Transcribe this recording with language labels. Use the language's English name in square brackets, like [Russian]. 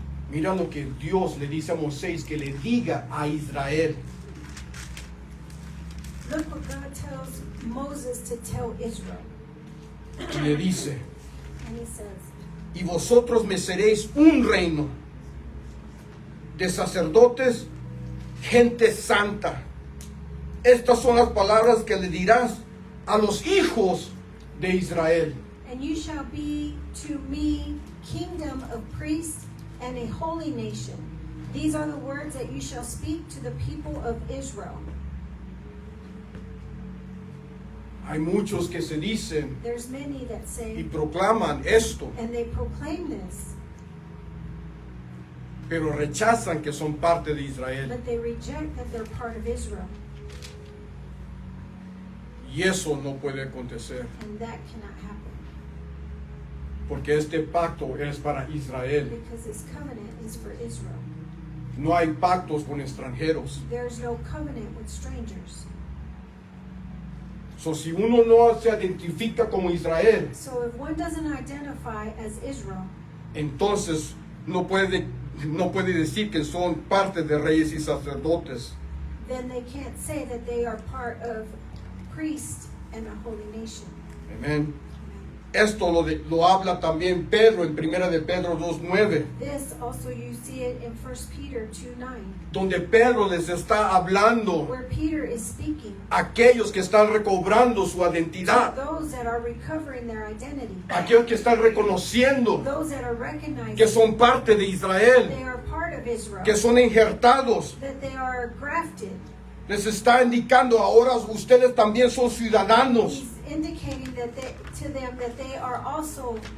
[Spanish] Mira lo que Dios le dice a Moisés que le diga a Israel. [English] Look what God tells Moses to tell Israel. [Spanish] Y le dice, [English] And he says, [Spanish] y vosotros me seréis un reino de sacerdotes, gente santa. Estas son las palabras que le dirás a los hijos de Israel. [English] and you shall be to me kingdom of priests and a holy nation. These are the words that you shall speak to the people of Israel. [Spanish] Hay muchos que se dicen [English] There's many that [Spanish] y [English] say, [Spanish] proclaman esto, [English] and they proclaim this, [Spanish] pero rechazan que son parte de Israel. [English] but they reject that they're part of Israel. [Spanish] Y eso no puede acontecer, [English] And that cannot happen [Spanish] porque este pacto es para Israel. [English] because this covenant is for Israel. [Spanish] No hay pactos con extranjeros. [English] There's no covenant with strangers. [Spanish] So, si uno no se identifica como Israel, [English] So if one doesn't identify as Israel, [Spanish] entonces no puede decir que son parte de reyes y sacerdotes. [English] then they can't say that they are part of priests and a holy nation. [Spanish] Amén. [English] Amen. [Spanish] Esto lo habla también Pedro en 1 de Pedro 2:9, [English] This also you see it in 1 Peter 2:9, [Spanish] donde Pedro les está hablando [English] where Peter is speaking [Spanish] a aquellos que están recobrando su [English] to [Spanish] identidad, [English] those that are recovering their identity, [Spanish] aquellos que están reconociendo [English] those that are recognizing [Spanish] que son parte de [English] they [Spanish] Israel, [English] are part of Israel, [Spanish] que son injertados. [English] that they are grafted. [Spanish] Les está indicando ahora ustedes también son ciudadanos, [English] He's indicating that to them that they are also